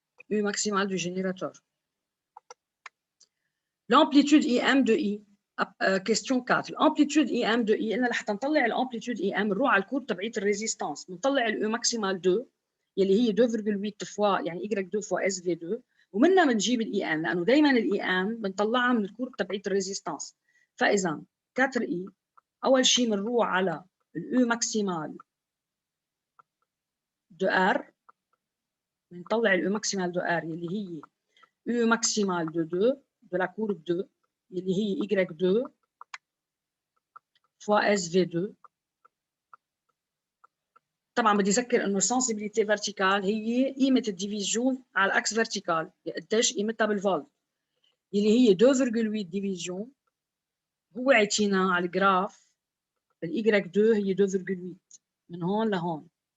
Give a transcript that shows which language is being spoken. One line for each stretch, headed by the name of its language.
French: U maximale du générateur. L'amplitude IM de I. question 4. L'amplitude IM de I.
Arabic: قلنا لحتى نطلع الامبليتود IM نروح على الكورب تبعية الريزيستانس. بنطلع الU maximale 2 يلي هي 2.8 فوا يعني Y2 فوا SV2 ومنها بنجيب الIM لأنه دايما الIM بنطلعها من الكورب تبعية الريزيستانس. فإذا 4I أول شيء بنروح على الU maximale de R. بنطلع
French: الU maximale de R يلي هي U maximale de 2 de la courbe 2 اللي هي Y2 fois SV2.
Arabic: طبعا بدي اذكر انه السنسبيليتي فيرتيكال هي قيمه الديفيجن على الاكس فيرتيكال، قديش قيمتها بالفولت، اللي هي 2.8 ديفيجن. هو عطينا على الجراف الاي 2 هي 2.8 من هون لهون.